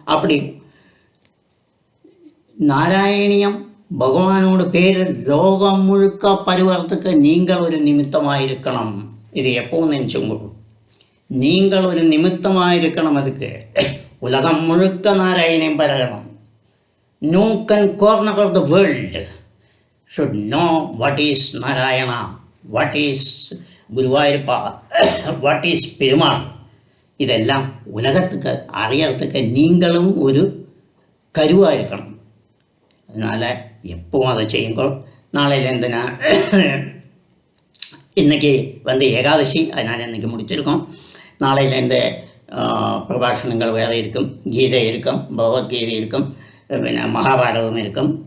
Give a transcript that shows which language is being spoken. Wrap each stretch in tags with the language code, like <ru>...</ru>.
<ta>அப்படி நாராயணியம் பகவானோட பேர் லோகம் முழுக்க பருவத்துக்கு நீங்கள் ஒரு நிமித்தமாக இருக்கணும். இது எப்பவும் நினச்சுங்க, நீங்கள் ஒரு நிமித்தமாக இருக்கணும். அதுக்கு உலகம் முழுக்க Narayaneeyam பரகணும்.</ta> <en>Nook and corner of the world should know what is Narayana, what is Guruvayurappa, what is Perumal.</en> <ta>இதெல்லாம் உலகத்துக்கு அறியறதுக்கு நீங்களும் ஒரு கருவாக இருக்கணும். அதனால் எப்பவும் அதை செய்யுங்க. நாளையிலேருந்து நான் இன்றைக்கி ஏகாதசி, அதனால் இன்றைக்கி முடிச்சிருக்கோம். நாளையிலேருந்து பிரபாஷணங்கள் வேறு இருக்கும், கீதை இருக்கும், பகவத்கீதை இருக்கும்,</ta> <ml>പിന്നെ മഹാഭാരതം</ml> <ta>இருக்கும்.</ta>